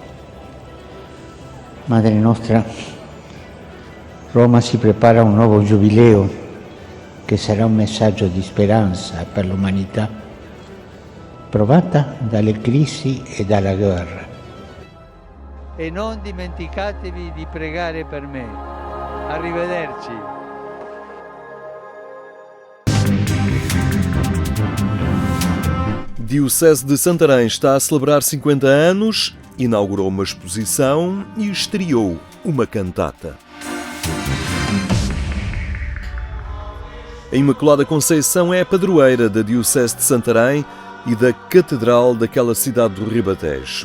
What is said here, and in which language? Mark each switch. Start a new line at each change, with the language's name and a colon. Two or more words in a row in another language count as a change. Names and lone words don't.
Italian: Madre nostra, Roma si prepara a un nuovo giubileo che sarà un messaggio di speranza per l'umanità, provata dalle crisi e dalla guerra. E non dimenticatevi di pregare per me. Arrivederci.
Portuguese: Diocese de Santarém está a celebrar 50 anos inaugurou uma exposição e estreou uma cantata. A Imaculada Conceição é a padroeira da Diocese de Santarém e da Catedral daquela cidade do Ribatejo.